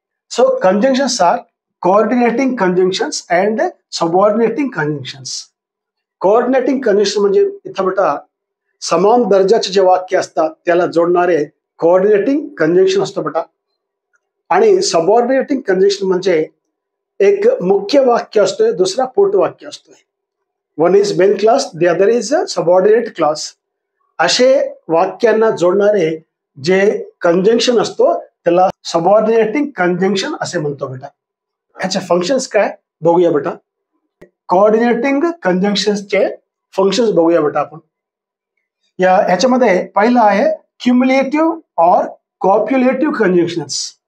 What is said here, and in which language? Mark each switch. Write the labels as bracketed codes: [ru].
[en] So conjunctions are coordinating conjunctions and subordinating conjunctions. [mr] Coordinating conjunction म्हणजे इथं बेटा समान दर्जाचे जे वाक्य असतात त्याला जोडणारे कोऑर्डिनेटिंग कंजंक्शन असतो बेटा। आणि सबऑर्डिनेटिंग कंजंक्शन म्हणजे एक मुख्य वाक्य असतोय, दुसरा पोट वाक्य असतोय। [en] One is main clause, the other is subordinate clause. [mr] असे वाक्यांना जोडणारे जे कंजंक्शन असतो त्याला सबऑर्डिनेटिंग कंजंक्शन असे म्हणतो बेटा। ह्याचे फंक्शन्स काय बघूया बेटा। कोऑर्डिनेटिंग कंजंक्शन्सचे फंक्शन्स बघूया बेटा आपण। ह्याच्यामध्ये पहिलं आहे क्युम्युलेटिव्ह और कॉप्युलेटिव्ह कंजंक्शन्स।